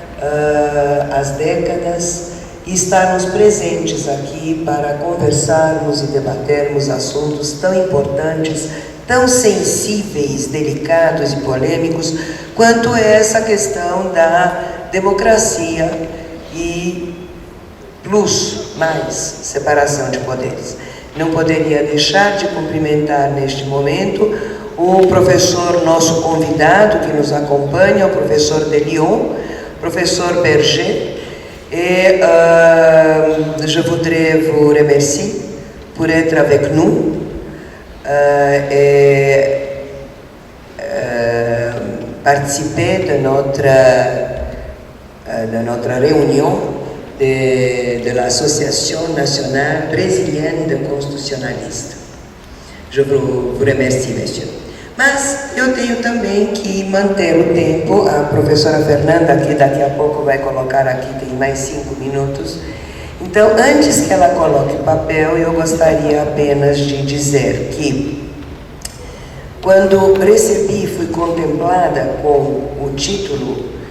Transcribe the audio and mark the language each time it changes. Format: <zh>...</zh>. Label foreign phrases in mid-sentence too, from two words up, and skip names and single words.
<pt>as décadas e estarmos presentes aqui para conversarmos e debatermos assuntos tão importantes, tão sensíveis, delicados e polêmicos, quanto essa questão da democracia e plus, mais, separação de poderes. Não poderia deixar de cumprimentar neste momento o professor, nosso convidado que nos acompanha, o professor de Lyon, professor Berger,</pt> <fr>et je voudrais vous remercier pour être avec nous et participer de notre réunion de l'Association nationale brésilienne de constitutionnalistes. Je vous remercie, monsieur.</fr> <pt>Mas eu tenho também que manter o tempo. A professora Fernanda, que daqui a pouco vai colocar aqui, tem mais 5 minutos. Então, antes que ela coloque o papel, eu gostaria apenas de dizer que, quando recebi, fui contemplada com o título,</pt>